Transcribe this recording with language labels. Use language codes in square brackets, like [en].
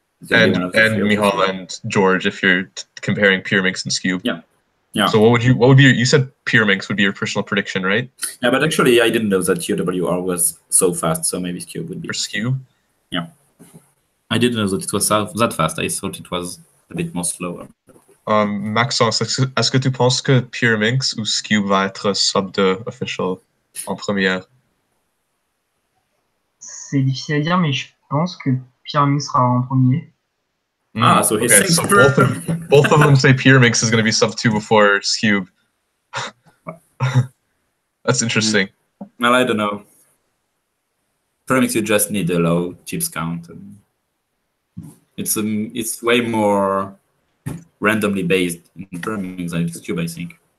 [en] And Michal and George, if you're comparing Pyraminx and Skewb. Yeah. Yeah. So what would be you said Pyraminx would be your personal prediction, right? Yeah, but actually I didn't know that UWR was so fast, so maybe Skewb would be. For Skewb? Yeah. I didn't know that it was that fast. I thought it was a bit more slower. [fr] Maxence, est-ce que tu penses que Pyraminx ou Skewb va être sub 2 official en première? C'est difficile à dire, mais je pense que Pyraminx sera en premier. [en] So he okay, thinks so both of them say Pyraminx is going to be sub 2 before Skewb. That's interesting. Well, I don't know. Pyraminx, you just need a low chips count. And it's way more randomly based in Pyraminx than Skewb, I think.